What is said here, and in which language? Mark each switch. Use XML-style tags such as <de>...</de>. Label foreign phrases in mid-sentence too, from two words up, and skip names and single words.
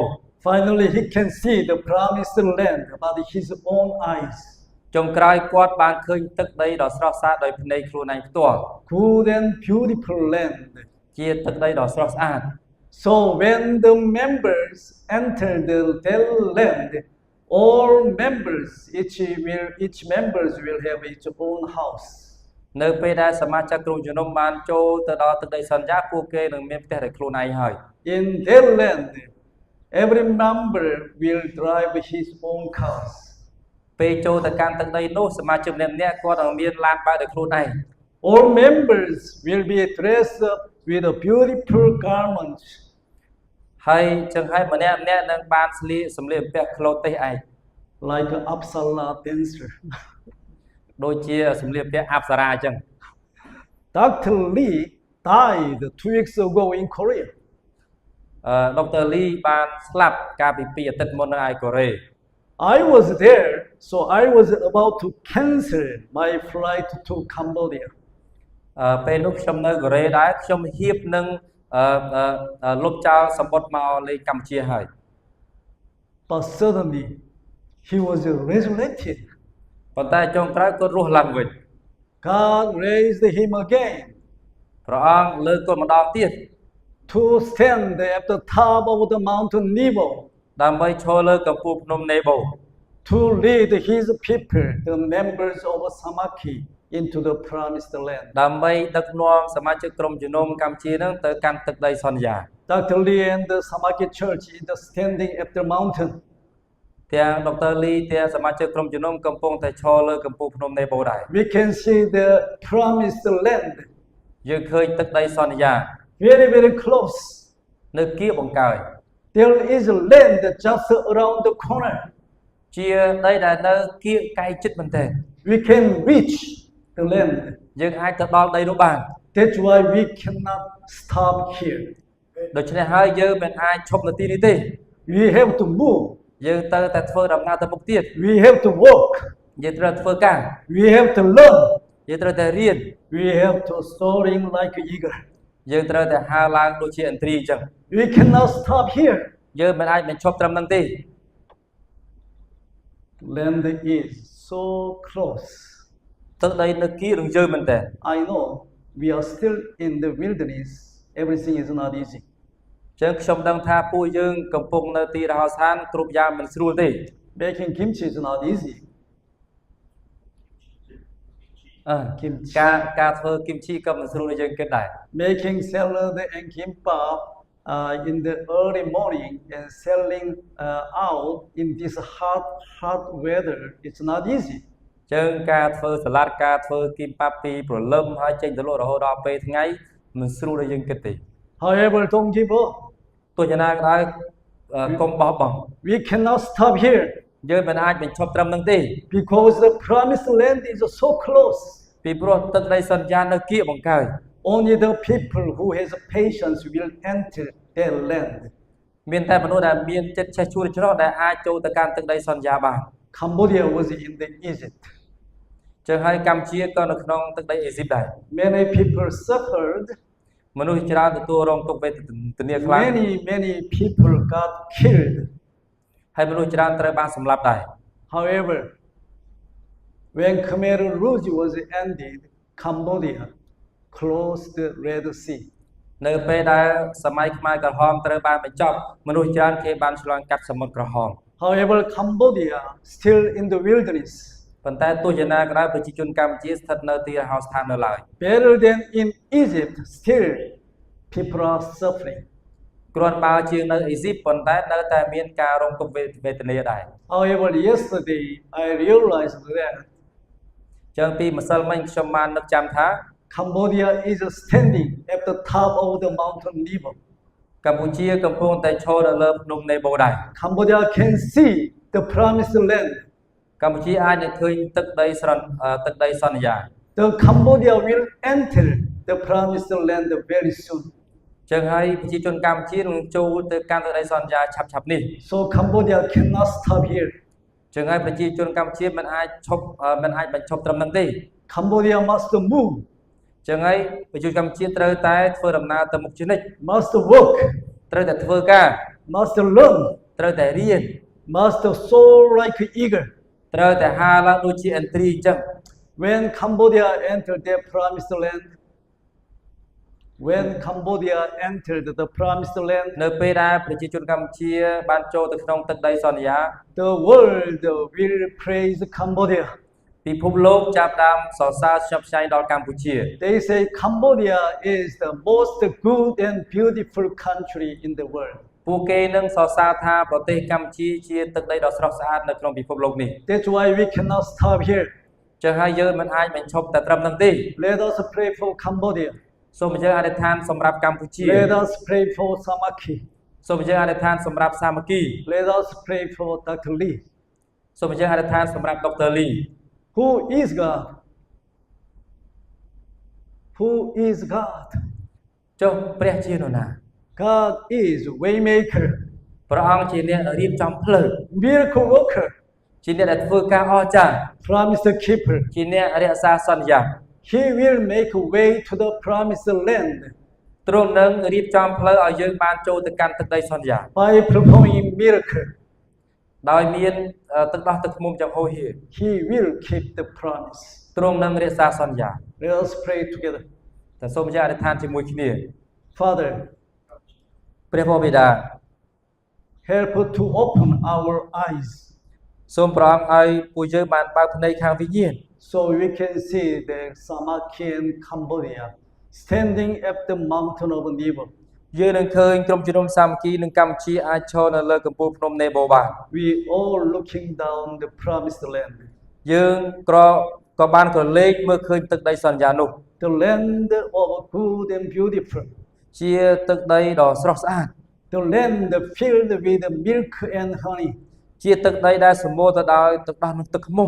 <en>Finally, he can see the promised land by his own eyes.</en> <km>ចុងក្រោយគាត់បានឃើញទឹកដីដ៏ស្រស់ស្អាតដោយភ្នែកខ្លួនឯងផ្ទាល់</km> <en>Good and beautiful land.</en> <km>ជាទឹកដីដ៏ស្រស់ស្អាត</km> <en>So when the members enter that land, all members, each members will have its own house.</en> <km>នៅពេលដែលសមាជិកក្រុមជំនុំបានចូលទៅដល់ទឹកដីសន្យាពួកគេនឹងមានផ្ទះដោយខ្លួនឯងហើយ</km> <en>In that land, every member will drive his own cars.</en> <km>ពេលចូលទៅកាន់ទឹកដីនោះសមាជិកម្នាក់ៗគាត់នឹងមានឡានបើកដោយខ្លួនឯង</km> <en>All members will be dressed up with a beautiful garments.</en> <km>ហើយចឹងហើយម្នាក់ៗនឹងបានស្លៀកសម្លៀកបំពាក់ក្លូតទេសឯង</km> <en>Like an Apsara dancer.</en> <km>ដូចជាសម្លៀកបំពាក់អប្សរាអញ្ចឹង</km> <en>Dr. Lee died 2 weeks ago in Korea.</en> <km>ដុកទ័រលីបានស្លាប់កាលពី2អាទិត្យមុននៅឯកូរ៉េ</km> <en>I was there, so I was about to cancel my flight to Cambodia.</en> <km>ពេលនោះខ្ញុំនៅកូរ៉េដែរខ្ញុំហៀបនឹងលុបចោលសម្បត្តិមកលេងកម្ពុជាហើយ</km> <en>But suddenly, he was resurrected.</en> <km>ប៉ុន្តែចុងក្រោយគាត់រស់ឡើងវិញ</km> <en>God raised him again</en> <km>ព្រះអង្គលើកគាត់ម្ដងទៀត</km> <en>to stand at the top of the mountain Nebo</en> <km>ដើម្បីឈរលើកំពូលភ្នំនេបូ</km> <en>to lead his people, the members of Samaki, into the promised land.</en> <km>ដើម្បីដឹកនាំសមាជិកក្រុមជំនុំកម្ពុជានឹងទៅកាន់ទឹកដីសន្យា</km> <en>Dr. Lee and the Samaki church is standing at the mountain.</en> <km>ទាំងដុកទ័រលីទាំងសមាជិកក្រុមជំនុំកំពុងតែឈរលើកំពូលភ្នំនេបូដែរ</km> <en>We can see the promised land</en> <km>យើងឃើញទឹកដីសន្យា</km> <en>very, very close.</en> <km>នៅគៀបបង្កើយ</km> <en>There is a land just around the corner.</en> <km>ជាដីដែលនៅគៀបកែជិតមែនទែន</km> <en>We can reach the land.</en> <km>យើងអាចទៅដល់ដីនោះបាន</km> <en>That's why we cannot stop here.</en> <km>ដូច្នេះហើយយើងមិនអាចឈប់នៅទីនេះទេ</km> <en>We have to move.</en> <km>យើងទៅតែធ្វើដំណើរទៅមុខទៀត</km> <en>We have to walk.</en> <km>យើងត្រូវធ្វើការ</km> <en>We have to learn.</en> <km>យើងត្រូវតែរៀន</km> <en>We have to soaring like an eagle.</en> <km>យើងត្រូវតែហើរឡើងដូចជាឥន្ទ្រីអញ្ចឹង</km> <en>We cannot stop here.</en> <km>យើងមិនអាចបញ្ឈប់ត្រឹមហ្នឹងទេ</km> <en>Land is so close.</en> <km>ទឹកដីនៅគៀបនឹងយើងមែនតើ</km> <en>I know we are still in the wilderness. Everything is not easy.</en> <km>ចឹងខ្ញុំដឹងថាពួកយើងកំពុងនៅទីរហោស្ថានគ្រប់យ៉ាងមិនស្រួលទេ</km> <en>Making kimchi is not easy.</en> <km>kimchi ការធ្វើ kimchi ក៏មិនស្រួលដូចយើងគិតដែរ</km> <en>Making salad and kimbap in the early morning and selling out in this hot weather, it's not easy.</en> <km>ចឹងការធ្វើសាឡាត់ការធ្វើគីមប៉ាប់ពីព្រលឹមហើយចេញទៅលក់រហូតដល់ពេលថ្ងៃមិនស្រួលដូចយើងគិតទេ</km> <en>However, don't give up.</en> <km>ទោះយ៉ាងណាក៏ដោយកុំបោះបង់</km> <en>We cannot stop here</en> <km>យើងមិនអាចបញ្ឈប់ត្រឹមនឹងទេ</km> <en>because the promised land is so close.</en> <km>ពីព្រោះទឹកដីសន្យានៅគៀកបង្កើយ</km> <en>Only the people who has patience will enter their land.</en> <km>មានតែមនុស្សដែលមានចិត្តចេះជួយច្រោះដែលអាចចូលទៅកាន់ទឹកដីសន្យាបាន</km> <en>Cambodia was in the Egypt.</en> <km>ចឹងហើយកម្ពុជាក៏នៅក្នុងទឹកដីអេស៊ីបដែរ</km> <en>Many people suffered.</en> <km>មនុស្សច្រើនទទួលរងទុក្ខវេទនាខ្លាំង</km> <en>Many people got killed.</en> <km>ហើយមនុស្សច្រើនត្រូវបានសម្លាប់ដែរ</km> <en>However, when Khmer Rouge was ended, Cambodia closed the Red Sea.</en> <km>នៅពេលដែលសម័យខ្មែរក្រហមត្រូវបានបញ្ចប់មនុស្សច្រើនគេបានឆ្លងកាត់សមុទ្រក្រហម</km> <en>However, Cambodia still in the wilderness.</en> <km>ប៉ុន្តែទោះយ៉ាងណាក៏ដោយប្រជាជនកម្ពុជាស្ថិតនៅទីរហោស្ថាននៅឡើយ</km> <en>Better than in Egypt, still people are suffering.</en> <km>គ្រាន់បើជាងនៅអេស៊ីបប៉ុន្តែនៅតែមានការរងទុក្ខវេទនាដែរ</km> <en>However, yesterday I realized that</en> <km>ចឹងពីម្សិលមិញខ្ញុំបាននឹកចាំថា</km> <en>Cambodia is standing at the top of the mountain Nebo.</en> <km>កម្ពុជាកំពុងតែឈរនៅលើភ្នំនេបូដែរ</km> <en>Cambodia can see the promised land.</en> <km>កម្ពុជាអាចនឹងឃើញទឹកដីសន្យា</km> <en>The Cambodia will enter the promised land very soon.</en> <km>ចឹងហើយប្រជាជនកម្ពុជានឹងចូលទៅកាន់ទឹកដីសន្យាឆាប់ៗនេះ</km> <en>So Cambodia cannot stop here.</en> <km>ចឹងហើយប្រជាជនកម្ពុជាមិនអាចបញ្ឈប់ត្រឹមហ្នឹងទេ</km> <en>Cambodia must move,</en> <km>ចឹងហើយប្រជាជនកម្ពុជាត្រូវតែធ្វើដំណើរទៅមុខជានិច្ច</km> <en>must work,</en> <km>ត្រូវតែធ្វើការ</km> <en>must learn,</en> <km>ត្រូវតែរៀន</km> <en>must soar like an eagle.</en> <km>ត្រូវតែហើរឡើងដូចជាឥន្ទ្រីអញ្ចឹង</km> <en>When Cambodia entered their promised land, when Cambodia entered the promised land,</en> <km>នៅពេលដែលប្រជាជនកម្ពុជាបានចូលទៅក្នុងទឹកដីសន្យា</km> <en>the world will praise Cambodia.</en> <km>ពិភពលោកចាប់ផ្ដើមសរសើរស្ញប់ស្ញែងដល់កម្ពុជា</km> <en>They say Cambodia is the most good and beautiful country in the world.</en> <km>ពួកគេនឹងសរសើរថាប្រទេសកម្ពុជាជាទឹកដីដ៏ស្រស់ស្អាតនៅក្នុងពិភពលោកនេះ</km> <en>That's why we cannot stop here.</en> <km>ចឹងហើយយើងមិនអាចបញ្ឈប់តែត្រឹមហ្នឹងទេ</km> <en>Let us pray for Cambodia.</en> <km>សូមយើងអធិដ្ឋានសម្រាប់កម្ពុជា</km> <en>Let us pray for Samaki.</en> <km>សូមយើងអធិដ្ឋានសម្រាប់សាមគ្គី</km> <en>Let us pray for Dr. Lee.</en> <km>សូមយើងអធិដ្ឋានសម្រាប់ដុកទ័រលី</km> <en>Who is God? Who is God?</en> <km>ចុះព្រះជានរណា</km> <en>God is waymaker,</en> <km>ព្រះអង្គជាអ្នករៀបចំផ្លូវ</km> <en>miracle worker,</en> <km>ជាអ្នកដែលធ្វើការអស្ចារ្យ</km> <en>promise keeper.</en> <km>ជាអ្នករក្សាសន្យា</km> <en>He will make a way to the promised land</en> <km>ទ្រង់នឹងរៀបចំផ្លូវឲ្យយើងបានចូលទៅកាន់ទឹកដីសន្យា</km> <en>by performing miracle.</en> <km>ដោយមានទឹកដោះទឹកឃ្មុំចំហហៀ</km> <en>He will keep the promise.</en> <km>ទ្រង់នឹងរក្សាសន្យា</km> <en>Let us pray together.</en> <km>តែសូមយើងអធិដ្ឋានជាមួយគ្នា</km> <en>Father,</en> <km>ព្រះបិតា</km> <en>help to open our eyes</en> <km>សូមព្រះអង្គឲ្យពួកយើងបានបើកភ្នែកខាងវិញ្ញាណ</km> <en>so we can see the Samaki and Cambodia standing at the mountain of Nebo.</en> <km>យើងនឹងឃើញក្រុមជំនុំសាមគ្គីនិងកម្ពុជាអាចឈរនៅលើកំពូលភ្នំនេបូបាន</km> <en>We all looking down the promised land.</en> <km>យើងក៏បានក្រឡេកមើលឃើញទឹកដីសន្យានោះ</km> <en>The land of good and beautiful.</en> <km>ជាទឹកដីដ៏ស្រស់ស្អាត</km> <en>The land filled with milk and honey.</en> <km>ជាទឹកដីដែលសម្បូរទៅដោយទឹកដោះនិងទឹកឃ្មុំ</km>